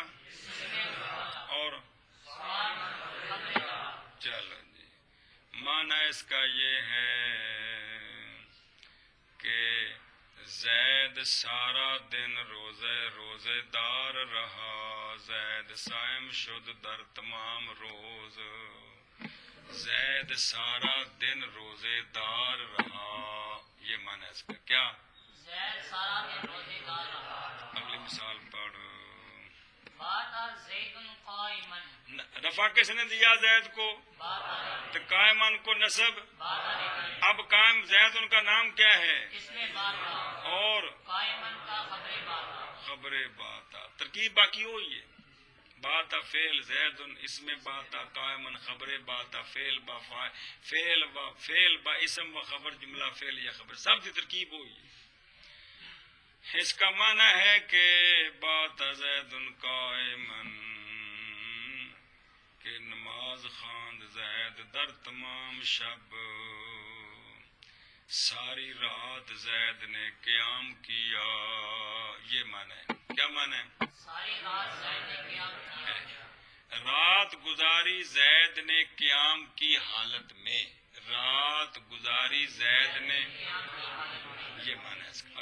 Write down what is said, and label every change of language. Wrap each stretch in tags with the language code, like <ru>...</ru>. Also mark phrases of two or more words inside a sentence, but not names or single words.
<ur>اور چلو جی، معنی اس کا یہ ہے کہ زید سارا دن روزے دار رہا،</ur> <fa>زید صائم شد در تمام روز،</fa> <ur>زید سارا دن روزے دار رہا، یہ معنی اس کا کیا؟ زید سارا دن روزے دار رہا۔ اگلی مثال پڑھ،</ur> <ar>بات زید قائمن،</ar> <ur>رفع کس نے دیا زید کو؟ تو قائمن کو نصب، اب قائم زید ان کا نام کیا ہے؟ اس میں بات اور قائمن کا خبر بات، خبر باتا، ترکیب باقی ہوئی ہے، باتا فعل زید اس میں باتا قائمن خبر باتا فعل با فعل با اسم و خبر جملہ فعل یا خبر سب کی ترکیب ہوئی ہے۔ اس کا معنی ہے کہ</ur> <ar>بات زید قائمن،</ar> <ur>کہ</ur> <fa>نماز خواند زید در تمام شب،</fa> <ur>ساری رات زید نے قیام کیا، یہ معنی ہے، کیا معنی ہے؟ ساری رات زید نے قیام کیا، رات گزاری زید نے قیام کی حالت میں، رات گزاری زید نے، یہ معنی ہے اس کا۔</ur>